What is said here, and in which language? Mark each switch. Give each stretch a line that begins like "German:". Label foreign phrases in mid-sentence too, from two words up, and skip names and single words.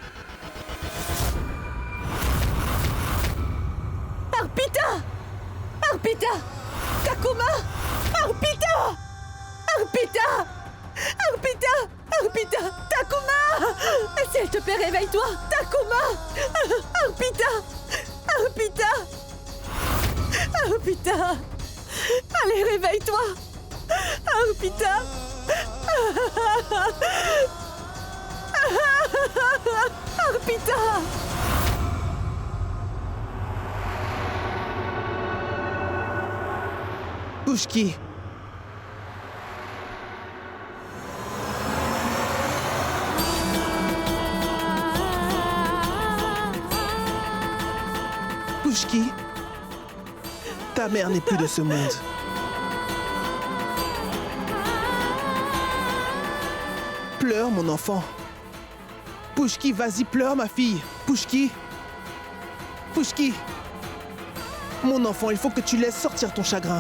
French: Arpita! Arpita! Takuma! Arpita! Arpita! Arpita! Arpita! Takuma! S'il te plaît, réveille-toi! Takuma! Arpita! Arpita! Arpita! Allez, réveille-toi! Arpita! Arpita! Pushki. Pushki, ta mère n'est plus de ce monde. Pleure, mon enfant. Pushki, vas-y, pleure, ma fille. Pushki. Pushki. Mon enfant, il faut que tu laisses sortir ton chagrin.